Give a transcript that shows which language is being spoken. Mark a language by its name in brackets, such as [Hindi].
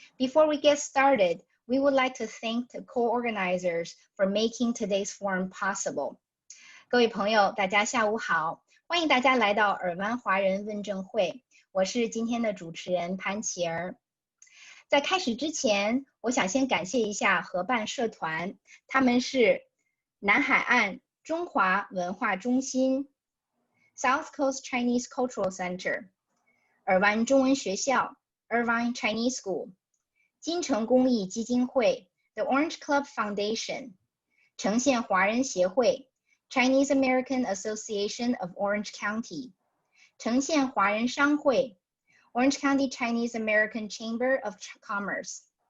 [English] Before we get started, we would like to thank the co-organizers for making today's forum possible. [Chinese] 各位朋友，大家下午好，欢迎大家来到尔湾华人问政会，我是今天的主持人潘琪儿。在开始之前，我想先感谢一下合办社团，他们是南海岸中华文化中心 [English] South Coast Chinese Cultural Center 尔湾中文学校 Irvine Chinese School 金城公益基金会 The Orange Club Foundation 城县华人协会 Chinese American Association of Orange County 城县华人商会 Orange County Chinese American Chamber of Commerce